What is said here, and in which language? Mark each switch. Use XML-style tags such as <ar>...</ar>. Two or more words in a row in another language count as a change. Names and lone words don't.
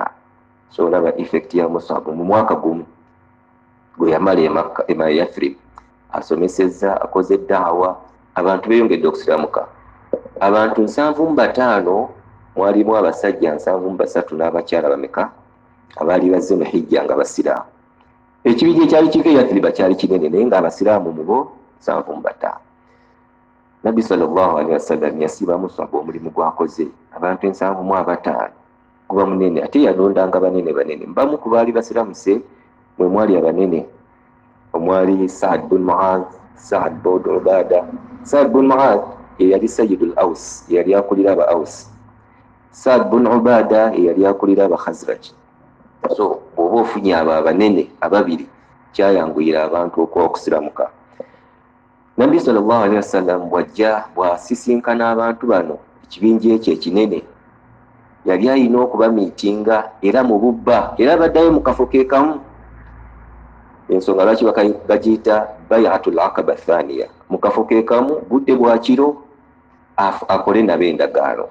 <lg>So olaba effect ya Mus'ab mu mwaka gumu gwe yamala e Makka e Yathrib, asomesezza, akoze daawa, abantu beeyongedde okusiramuka. Abantu 75 mwalimu abasajja 73 n'abakyala bameka abaali bazze mu hijja nga basiraamu. Ekibinja ekyali kiko Yathriba kyali kinene naye nga abasiraamu mubo 75. Nabbi</lg> <ar>صلى الله عليه وسلم</ar> <lg>yasibamu sabo omulimu gwakoze abantu 75 kuba munene ate yalondanga banene mbamu ku baali basiramuse mwe mwali abanene omwali Sa'd bin Mu'adh, Sa'd bin Ubada. Sa'd bin Mu'adh yali</lg> <ar>سيد الأوس,</ar> <lg>yali akulira aba Aws. Sa'd bin Ubada yali akulira aba Khazraj. So oba ofunye abo abanene ababiri kyayanguyira abantu okusiramuka. Nabbi</lg> <ar>صلى الله عليه وسلم</ar> <lg>wajja bwasisinkana abantu bano ekibinja ekyo ekinene yali alina okubamiitinga era mu bubba era baddayo mu kafo ke kamu. Ensonga lwaki bagiyita Bayatul Aqaba Thaniya, mu kafo ke kamu budde bwa kiro akole nabo endagaano.</lg>